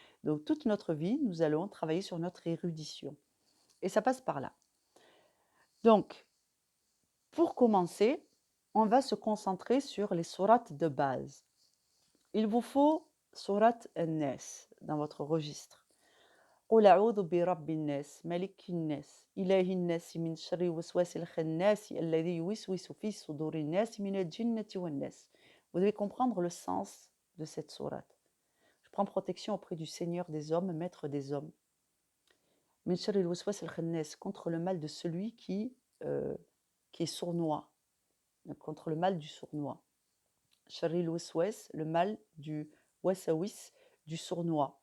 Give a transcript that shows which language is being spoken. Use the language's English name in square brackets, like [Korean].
[French] Donc toute notre vie, nous allons travailler sur notre érudition. Et ça passe par là. Donc, pour commencer, on va se concentrer sur les sourates de base. Il vous faut sourate An-Nas dans votre registre. [Arabic] قل أعوذ برب الناس ملك الناس إله الناس من شر الوسواس الخناس الذي يوسوس في صدور الناس من الجنة والناس. [French] Vous devez comprendre le sens de cette sourate. Je prends protection auprès du Seigneur des hommes, maître des hommes. [Arabic] من شر الوسواس الخناس, [French] contre le mal de celui qui est sournois, contre le mal du sournois. [Arabic] شر الوسواس, [French] le mal du wasawis, du sournois.